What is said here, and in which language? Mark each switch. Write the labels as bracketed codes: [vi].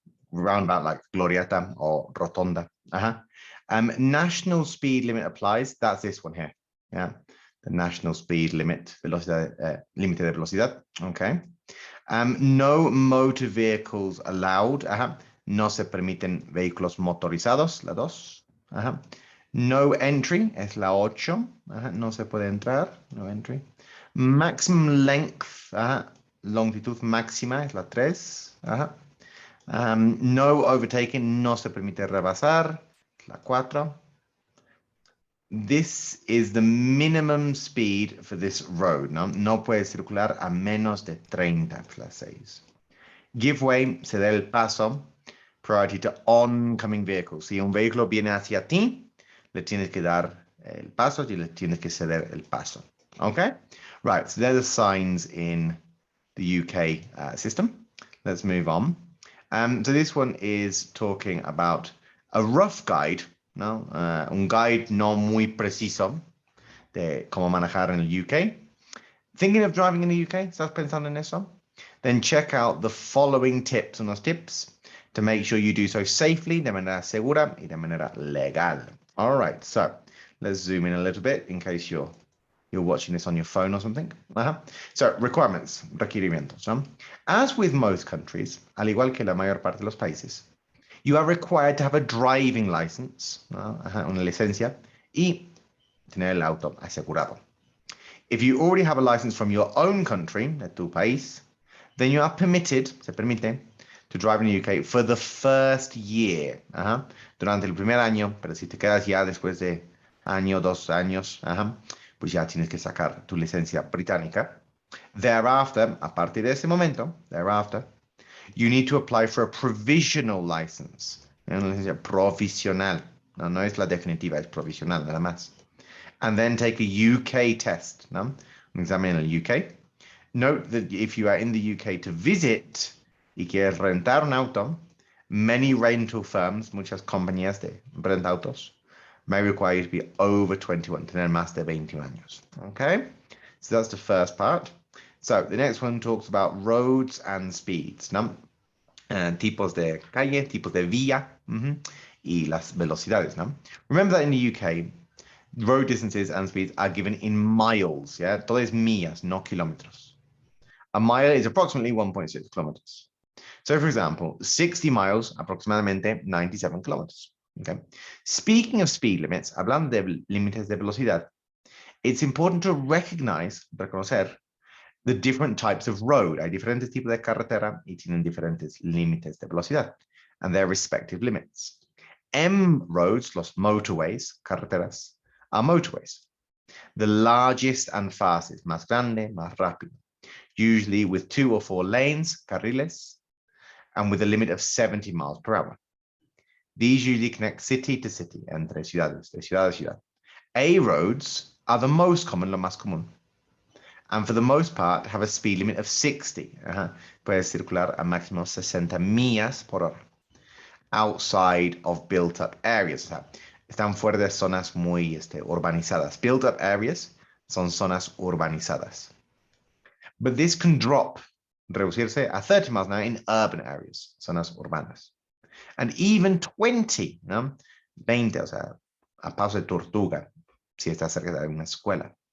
[en] Roundabout like Glorieta or Rotonda. National speed limit applies. That's this one here. Yeah, the national speed limit, velocidad, límite de velocidad. Okay. No motor vehicles allowed. [es] No se permiten vehículos motorizados. La 2. [en] No entry [es] es la 8. No se puede entrar. [en] No entry. Maximum length. [es] Longitud máxima es la 3. [en] No overtaking, [es] no se permite rebasar, la 4. [en] This is the minimum speed for this road, [es] ¿no? No puede circular a menos de 30, la 6. [en] Give way, [es] ceder el paso, [en] priority to oncoming vehicles. [es] Si un vehículo viene hacia ti, le tienes que dar el paso y le tienes que ceder el paso. [en] Okay? Right, so they're the signs in the UK system. Let's move on. So this one is talking about a rough guide, [es] ¿no? Un [en] guide [es] no muy preciso de cómo manejar en el UK. [en] Thinking of driving in the UK? [es] ¿Estás pensando en eso? [en] Then check out the following tips, [es] unos tips, [en] to make sure you do so safely, [es] de manera segura y de manera legal. [en] All right, so let's zoom in a little bit in case you're watching this on your phone or something. So, requirements, [es] requerimientos. ¿No? [en] As with most countries, [es] al igual que la mayor parte de los países, [en] you are required to have a driving license, [es] ¿no? Una licencia, y tener el auto asegurado. [en] If you already have a license from your own country, [es] de tu país, [en] then you are permitted, [es] se permite, [en] to drive in the UK for the first year. [es] Durante el primer año, pero si te quedas ya después de año, 2 años, pues ya tienes que sacar tu licencia británica. [en] Thereafter, [es] a partir de ese momento, [en] thereafter, you need to apply for a provisional license. [es] Una licencia provisional. No es la definitiva, es provisional, nada más. [en] And then take a UK test, [es] ¿no? Un examen en el UK. [en] Note that if you are in the UK to visit [es] y quieres rentar un auto, [en] many rental firms, [es] muchas compañías de rentautos, [en] may require you to be over 21, [es] tener más de 21 años. [en] Okay, so that's the first part. So the next one talks about roads and speeds, [es] ¿no? Tipos de calle, tipos de vía, y las velocidades, ¿no? [en] Remember that in the UK, road distances and speeds are given in miles, yeah? [es] Todo es millas, no kilómetros. [en] A mile is approximately 1.6 kilometers. So for example, 60 miles, [es] aproximadamente 97 [en] kilometers. Okay. Speaking of speed limits, [es] hablando de límites de velocidad, [en] it's important to [es] reconocer [en] the different types of road. [es] Hay diferentes tipos de carretera y tienen diferentes límites de velocidad [en] and their respective limits. M roads, [es] los motorways, carreteras, [en] are motorways. The largest and fastest, [es] más grande, más rápido, [en] usually with 2 or 4 lanes, [es] carriles, [en] and with a limit of 70 miles per hour. These usually connect city to city, [es] entre ciudades, de ciudad a ciudad. [en] A roads are the most common, [es] lo más común. [en] And for the most part, have a speed limit of 60. [es] Puedes circular a máximo 60 millas por hora. [en] Outside of built-up areas. [es] Están fuera de zonas muy urbanizadas. [en] Built-up areas [es] son zonas urbanizadas. [en] But this can drop, [es] reducirse a [en] 30 miles an hour in urban areas, [es] zonas urbanas. [en] And even 20, [es] ¿no? 20, o sea, a paso de tortuga, si está cerca de una escuela.